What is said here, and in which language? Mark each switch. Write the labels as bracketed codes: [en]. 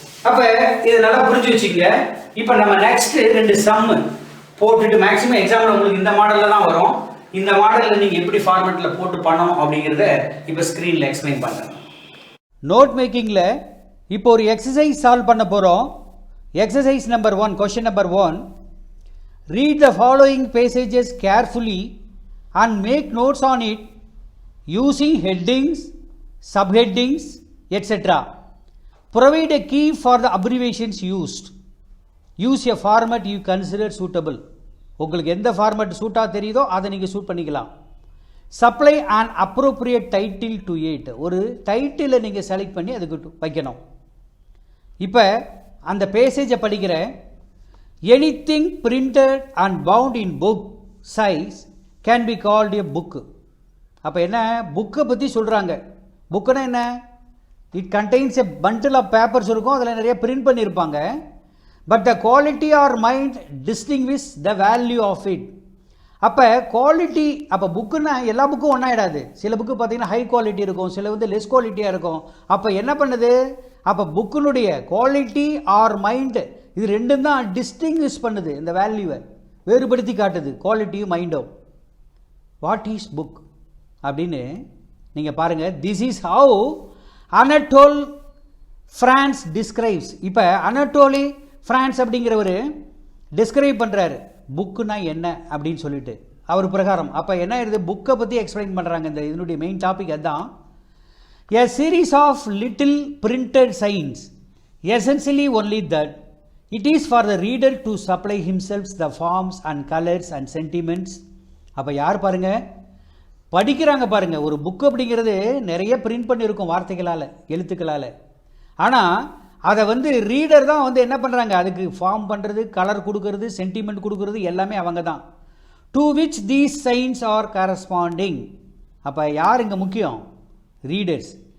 [ta] அப்ப இது நல்லா புரிஞ்சு வச்சுக்கங்க. இப்ப நம்ம நெக்ஸ்ட் ரெண்டு சம் போட்டுட்டு, மேக்ஸிமம் எக்ஸாம்ல உங்களுக்கு இந்த மாடல்ல தான் வரும். இந்த மாடல்ல நீங்க எப்படி ஃபார்மேட்ல போட்டு பண்ணணும் அப்படிங்கறத இப்ப ஸ்கிரீன்ல எக்ஸ்பிளைன் பண்றேன். நோட் மேக்கிங்ல இப்போ ஒரு எக்ஸசைஸ் சால்வ் பண்ண போறோம். Exercise number 1, question number 1. [en] Read the following passages carefully and make notes on it using headings, subheadings, etc. Provide a key for the abbreviations used. Use a format you consider suitable. [ta] உங்களுக்கு எந்த format சூட்டா தெரியுதோ அதை நீங்க suit பண்ணிக்கலாம். [en] Supply an appropriate title to it. [ta] ஒரு டைட்டிலை நீங்க select பண்ணி அதுக்கு வைக்கணும். இப்போ அந்த பேசேஜை படிக்கிறேன். [en] Anything printed and bound in book size can be called a book. [ta] அப்போ என்ன? புக்கை பற்றி சொல்கிறாங்க. புக்குன்னா என்ன? [en] it contains a bundle of papers [ta] இருக்கும், அதில் நிறைய பிரிண்ட் பண்ணியிருப்பாங்க. [en] But the quality or mind distinguish the value of it. [ta] அப்போ குவாலிட்டி, அப்போ புக்குன்னா எல்லா புக்கும் ஒன்றாயிடாது. சில புக்கு பார்த்தீங்கன்னா ஹை குவாலிட்டி இருக்கும், சில வந்து லெஸ் குவாலிட்டியாக இருக்கும். அப்போ என்ன பண்ணுது? அப்போ புக்கினுடைய குவாலிட்டி ஆர் மைண்ட் இது ரெண்டும் தான் டிஸ்டிங்விஷ் பண்ணுது, இந்த வேல்யூவை வேறுபடுத்தி காட்டுது, குவாலிட்டியும் மைண்டும். [en] what is book [ta] அப்படின்னு நீங்கள் பாருங்கள். [en] This is how Anatole France describes. [ta] இப்போ அனட்டோலி ஃப்ரான்ஸ் அப்படிங்கிறவர் டிஸ்கிரைப் பண்ணுறாரு புக்குனா என்ன அப்படின்னு சொல்லிட்டு அவர் பிரகாரம். அப்போ என்ன ஆயிருது? புக்கை பற்றி எக்ஸ்பிளைன் பண்ணுறாங்க. இந்த இதனுடைய மெயின் டாபிக் அதுதான். [en] A series of little printed signs, essentially only that it is for the reader to supply himself the forms and colors and sentiments. [ta] அப்போ யார் பாருங்க படிக்கிறாங்க பாருங்க. ஒரு புக் அப்படிங்கிறது நிறைய பிரிண்ட் பண்ணியிருக்கும் வார்த்தைகளால், எழுத்துக்களால். ஆனால் அதை வந்து ரீடர் தான் வந்து என்ன பண்ணுறாங்க? அதுக்கு ஃபார்ம் பண்ணுறது, கலர் கொடுக்கறது, சென்டிமெண்ட் கொடுக்கறது எல்லாமே அவங்க தான். [en] To which these signs are corresponding. [ta] அப்போ யார் இங்கே முக்கியம்? [en] Readers.